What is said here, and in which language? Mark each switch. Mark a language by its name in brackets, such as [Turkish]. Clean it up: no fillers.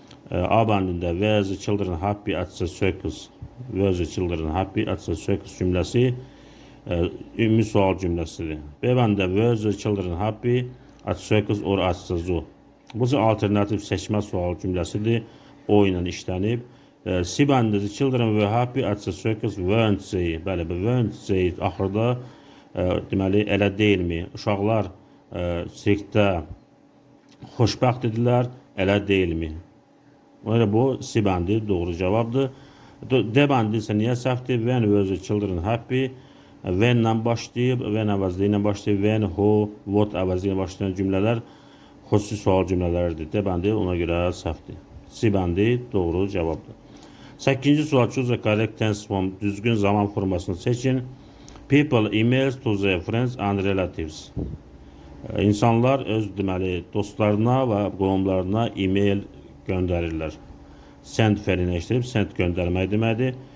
[Azerbaijani] A bəndində [English] were the children happy at the circus? Were the children happy at the circus [Azerbaijani] cümləsi ümumi sual cümləsidir. B bəndə [English] were the children happy at circus or at the zoo? [Azerbaijani] Bu alternativ seçmə sual cümləsidir. O ilə işlənib. C bəndə [English] the children were happy at the circus weren't they? [Azerbaijani] Bəli, [English] weren't they [Azerbaijani] axırda deməli elə deyilmi? Uşaqlar sirkdə xoşbəxt idilər, elə deyilmi? Bu C bəndi doğru cavabdır. D bəndi isə niyə səhvdir? [English] When were the children happy? [Azerbaijani] When ilə başlayıb, when əvəzli ilə başlayıb, when, who, what əvəzli ilə başlayan cümlələr xüsusi sual cümlələrdir. D bəndi ona görə səhvdir. C bəndi doğru cavabdır. 8. sual [English] choose a correct tense form. [Azerbaijani] Düzgün zaman formasını seçin. [English] People emails to their friends and relatives. [Azerbaijani] İnsanlar öz deməli dostlarına və qohumlarına e-mail göndərirlər. Send fe'lini işləyib send göndərmək deməkdir.